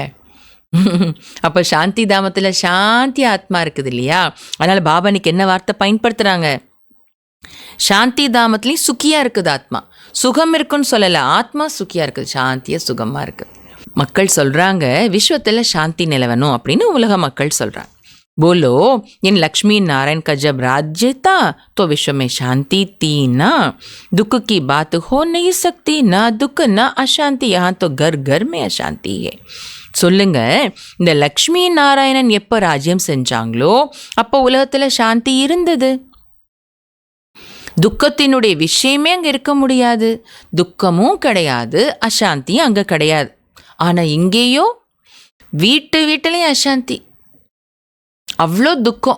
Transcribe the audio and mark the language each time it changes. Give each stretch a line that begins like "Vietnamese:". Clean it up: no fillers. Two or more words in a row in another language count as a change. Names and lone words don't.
Tamil: அப்போ சாந்தி தாமத்தில் சாந்தி ஆத்மா இருக்குது இல்லையா? அதனால் பாபா இன்னைக்கு என்ன வார்த்தை பயன்படுத்துகிறாங்க? சாந்தி தாமத்துலேயும் சுக்கியாக இருக்குது ஆத்மா. சுகம் இருக்குன்னு சொல்லலை, ஆத்மா சுக்கியாக இருக்குது, சாந்தியாக சுகமாக இருக்குது. மக்கள் சொல்கிறாங்க விஸ்வத்தில் சாந்தி நிலவணும் அப்படின்னு உலக மக்கள் சொல்கிறாங்க.
Hindi: बोलो इन लक्ष्मी नारायण का जब राज्य था तो विश्व में शांति थी ना, दुख की बात हो नहीं सकती, ना दुख ना अशांति, यहाँ तो घर घर में अशांति है.
Tamil: சொல்லுங்க, இந்த லக்ஷ்மி நாராயணன் எப்போ ராஜ்யம் செஞ்சாங்களோ அப்போ உலகத்தில் சாந்தி இருந்தது. துக்கத்தினுடைய விஷயமே அங்கே இருக்க முடியாது, துக்கமும் கிடையாது, அசாந்தியும் அங்கே கிடையாது. ஆனால் இங்கேயோ வீட்டுலேயும் அசாந்தி, அவ்வளோ துக்கம்.